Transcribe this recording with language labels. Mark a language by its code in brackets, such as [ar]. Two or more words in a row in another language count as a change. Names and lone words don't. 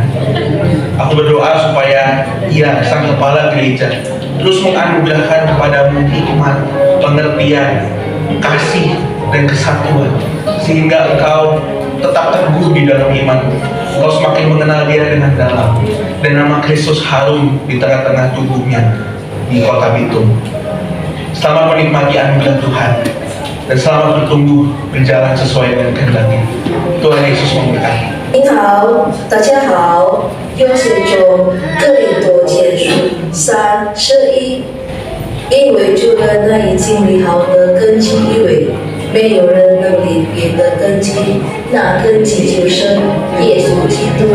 [id] Aku berdoa supaya Ia, Sang Kepala Gereja, terus menganugerahkan kepadamu hikmat, pengertian, kasih, dan kesatuan, sehingga engkau tetap teguh di dalam iman. Engkau semakin mengenal Dia dengan dalam, dan nama Kristus harum di tengah-tengah tubuhnya di kota Bitung. Selamat menikmati anugerah Tuhan, dan selamat bertumbuh berjalan sesuai dengan kehendak-Nya. Tuhan Yesus memberkati. [zh] 您好，大家好，又是从哥林多前书3:11，因为主人那已经立好的根基，因为没有人能立别的根基，那根基就是耶稣基督。